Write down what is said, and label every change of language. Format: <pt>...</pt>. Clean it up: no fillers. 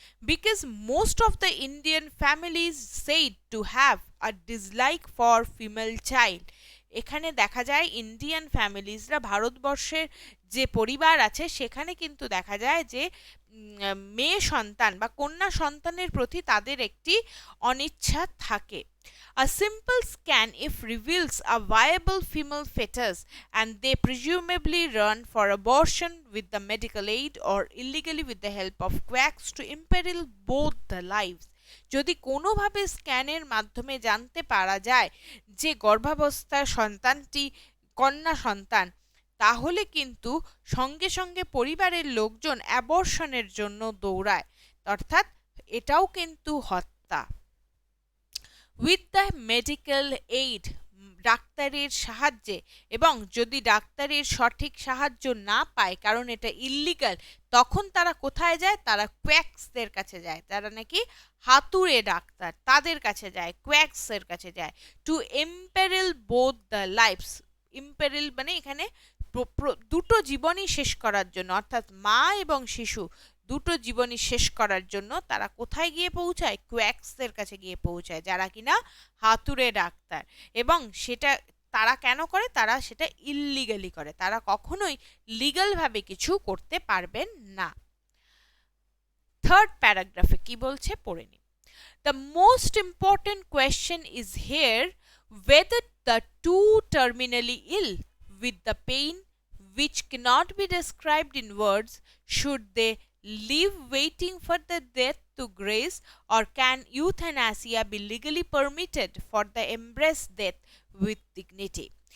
<en>Because most of the Indian families said to have a dislike for female child.</en> <bn>এখানে দেখা যায় Indian ফ্যামিলিজরা, ভারতবর্ষের যে পরিবার আছে সেখানে কিন্তু দেখা যায় যে মেয়ে সন্তান বা কন্যা সন্তানের প্রতি তাদের একটি অনিচ্ছা থাকে।</bn> <en>A simple scan, if reveals a viable female fetus and they presumably run for abortion with the medical aid or illegally with the help of quacks to imperil both the lives.</en> <bn>যদি কোনোভাবে স্ক্যানের মাধ্যমে জানতে পারা যায় যে গর্ভাবস্থার সন্তানটি কন্যা সন্তান, তাহলে কিন্তু সঙ্গে সঙ্গে পরিবারের লোকজন অ্যাবর্শনের জন্য দৌড়ায়, অর্থাৎ এটাও কিন্তু হত্যা।</bn> <en>with the medical aid,</en> <bn>ডাক্তারের সাহায্যে, এবং যদি ডাক্তারের সঠিক সাহায্য না পায় কারণ এটা ইল্লিগাল, তখন তারা কোথায় যায়? তারা কোয়াক্সদের কাছে যায়, তারা নাকি হাতুড়ে ডাক্তার, তাদের কাছে যায়, কোয়াক্সের কাছে যায়।</bn> <en>to imperil both the lives,</en> <bn>ইম্পেরিল মানে এখানে দুটো জীবনই শেষ করার জন্য, অর্থাৎ মা এবং শিশু দুটো জীবনই শেষ করার জন্য তারা কোথায় গিয়ে পৌঁছায়? কোয়াক্সদের কাছে গিয়ে পৌঁছায়, যারা কিনা হাতুড়ে ডাক্তার। এবং সেটা তারা কেন করে? তারা সেটা ইল্লিগালি করে, তারা কখনোই লিগালভাবে কিছু করতে পারবেন না। থার্ড প্যারাগ্রাফে কি বলছে পড়ে নি।</bn> <en>The most important question is here whether the two terminally ill with the pain which cannot be described in words, should they live waiting for the death to grace, or can euthanasia be legally permitted for the embrace death with dignity?</en>